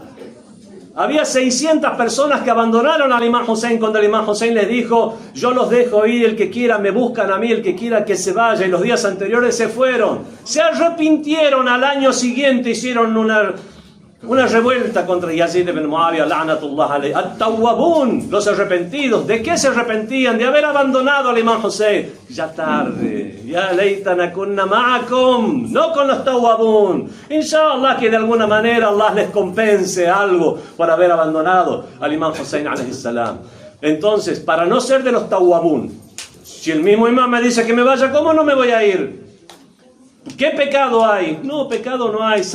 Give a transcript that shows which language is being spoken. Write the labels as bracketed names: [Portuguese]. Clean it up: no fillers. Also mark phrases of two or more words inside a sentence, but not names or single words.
[Spanish] Había 600 personas que abandonaron al Imam Hussein cuando el Imam Hussein les dijo: yo los dejo ir, el que quiera me buscan a mí, el que quiera que se vaya. Y los días anteriores se fueron, se arrepintieron, al año siguiente hicieron una revuelta contra Yazid ibn Muawiyah, [Arabic] لعنة الله عليه. [Spanish] At-tawwabun, los arrepentidos. ¿De qué se arrepentían? De haber abandonado al Imam Hussein. Ya tarde. [Arabic] يا ليتنا كنا معكم. [Spanish] No con los tawwabun. Inshallah que de alguna manera Allah les compense algo por haber abandonado al Imam Hussein [Arabic] عليه السلام. [Spanish] Entonces, para no ser de los tawwabun, si el mismo imam me dice que me vaya, ¿cómo no me voy a ir? ¿Qué pecado hay? No, pecado no hay.